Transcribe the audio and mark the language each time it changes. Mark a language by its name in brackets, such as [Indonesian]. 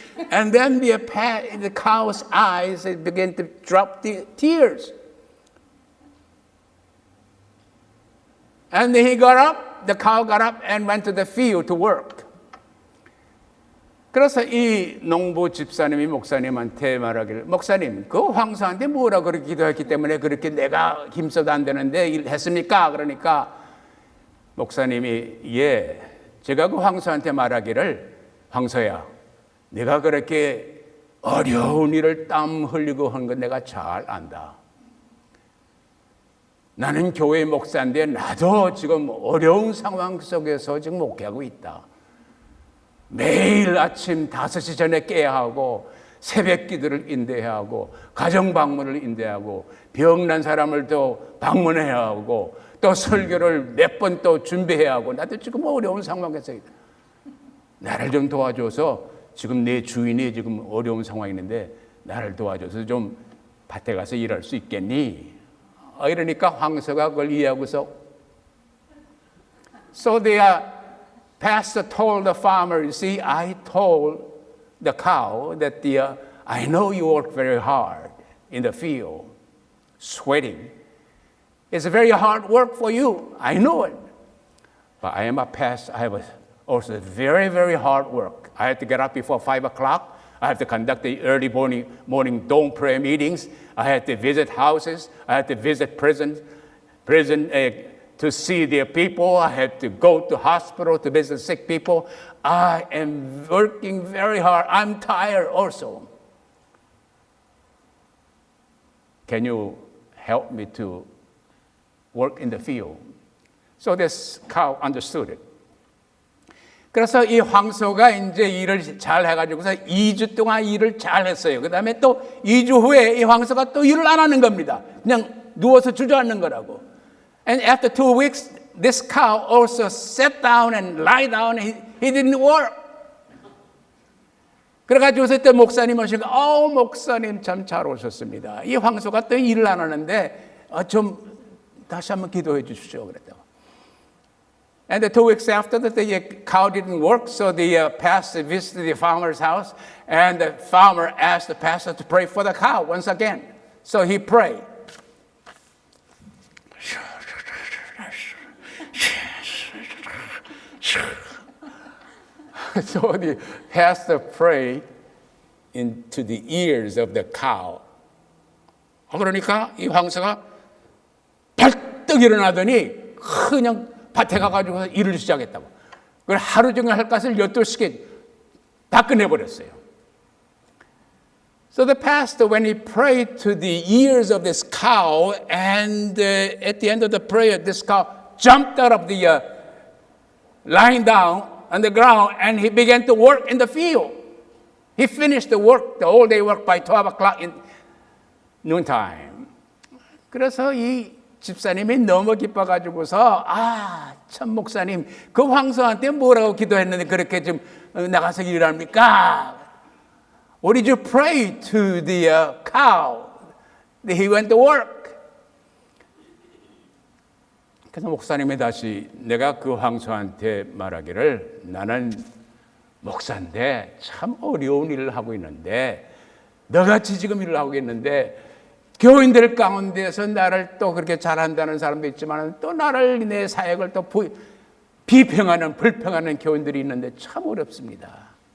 [English] And then the cow's eyes began to drop the tears. And then the cow got up and went to the field to work. [Korean] 그래서 이 농부 집사님이 목사님한테 말하기를 목사님 그 황소한테 뭐라 그렇게 기도했기 때문에 그렇게 내가 힘써도 안 되는데 했습니까? 그러니까 목사님이 제가 그 황소한테 말하기를 황소야 내가 그렇게 어려운 일을 땀 흘리고 한 건 내가 잘 안다. 나는 교회 목사인데 나도 지금 어려운 상황 속에서 지금 목회하고 있다. 매일 아침 5시 전에 깨야 하고 새벽 기도를 인도해야 하고 가정 방문을 인도해야 하고 병난 사람을 또 방문해야 하고 또 설교를 몇 번 또 준비해야 하고 나도 지금 어려운 상황에서 나를 좀 도와줘서 지금 내 주인이 지금 어려운 상황이 있는데 나를 도와줘서 좀 밭에 가서 일할 수 있겠니? 이러니까 황소가 그걸 이해하고서 [English] So the pastor told the farmer, you see, I told the cow that I know you work very hard in the field, sweating. It's very hard work for you. I know it. But I am a pastor. I have also very, very hard work. I have to get up before 5 o'clock. I have to conduct the early morning dawn prayer meetings. I have to visit houses. I have to visit prison to see their people. I have to go to hospital to visit sick people. I am working very hard. I'm tired also. Can you help me to work in the field? So this cow understood it. [Korean] 그래서 이 황소가 이제 일을 잘 해가지고서 2주 동안 일을 잘 했어요. 그 다음에 또 2주 후에 이 황소가 또 일을 안 하는 겁니다. 그냥 누워서 주저앉는 거라고. [English] And after 2 weeks, this cow also sat down and lie down. He didn't work. [Korean] 그래가지고서 또 목사님 오시고, 목사님 참 잘 오셨습니다. 이 황소가 또 일을 안 하는데 좀 다시 한번 기도해 주십시오. 그랬다고. [English] And 2 weeks after that, the cow didn't work, so the pastor visited the farmer's house, and the farmer asked the pastor to pray for the cow once again. So he prayed. So the pastor prayed into the ears of the cow. [Korean] 그러니까 이 황소가 발떡 일어나더니 그냥 밭에 가가지고 일을 시작했다고. 그걸 하루 종일 할 것을 12시간 다 끝내버렸어요. [English] So the pastor, when he prayed to the ears of this cow, and at the end of the prayer, this cow jumped out of the lying down on the ground, and he began to work in the field. He finished the work, the whole day work by 12 o'clock in noontime. [Korean] 그래서 이 집사님이 너무 기뻐가지고서 참 목사님 그 황소한테 뭐라고 기도했는데 그렇게 좀 나가서 일을 합니까? [English] What did you pray to the cow that he went to work? [Korean] 그래서 목사님이 다시 내가 그 황소한테 말하기를 나는 목사인데 참 어려운 일을 하고 있는데 너같이 지금 일을 하고 있는데 교인들 가운데서 나를 또 그렇게 잘한다는 사람도 있지만 또 나를 내 사역을 또 비평하는 불평하는 교인들이 있는데 참 어렵습니다.